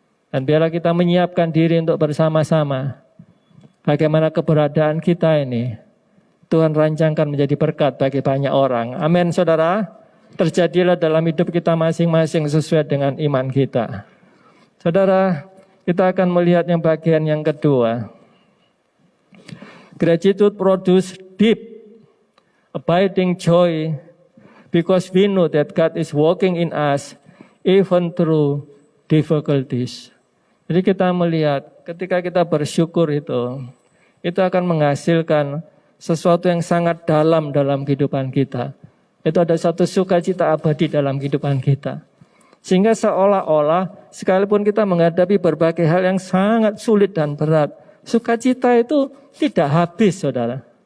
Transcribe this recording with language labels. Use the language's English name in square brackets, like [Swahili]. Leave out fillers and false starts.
[Indonesian] Dan biarlah kita menyiapkan diri untuk bersama-sama. Bagaimana keberadaan kita ini Tuhan rancangkan menjadi berkat bagi banyak orang. Amin saudara. Terjadilah dalam hidup kita masing-masing sesuai dengan iman kita. Saudara, kita akan melihat yang bagian yang kedua. [English] Gratitude produce deep, abiding joy, because we know that God is working in us even through difficulties. [Indonesian] Jadi kita melihat ketika kita bersyukur itu akan menghasilkan sesuatu yang sangat dalam kehidupan kita. Itu ada satu sukacita abadi dalam kehidupan kita. Sehingga seolah-olah sekalipun kita menghadapi berbagai hal yang sangat sulit dan berat, sukacita itu tidak habis saudara.